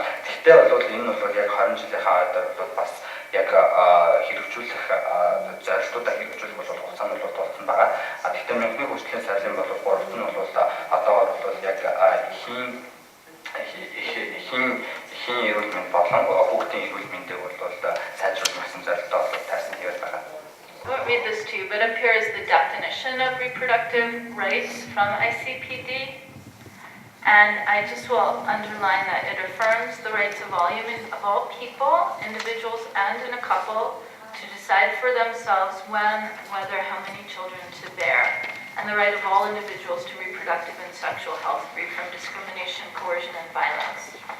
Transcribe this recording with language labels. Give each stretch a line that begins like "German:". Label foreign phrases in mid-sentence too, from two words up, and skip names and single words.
Mongolian: Гэхдээ бол энэ бол яг 20 жилийнхаа ойдоор бол бас яг хэрэгжүүлэх зорилтуудаа хэрэгжүүлэх бол хугацаанд бол тулсан байгаа. Гэхдээ мянганы хөгжлийн сорилын бол 3 нь бол одоогоор бол яг эрхийн эрүүл мэнд болон хүүхдийн эрүүл мэндийг бол сайжруулах гэсэн зорилттой бол таарсан хэвээр байгаа.
English: I won't read this to you, but up here is the definition of reproductive rights from ICPD. And I just will underline that it affirms the rights of all people, individuals and in a couple, to decide for themselves when, whether, how many children to bear, and the right of all individuals to reproductive and sexual health free from discrimination, coercion, and violence.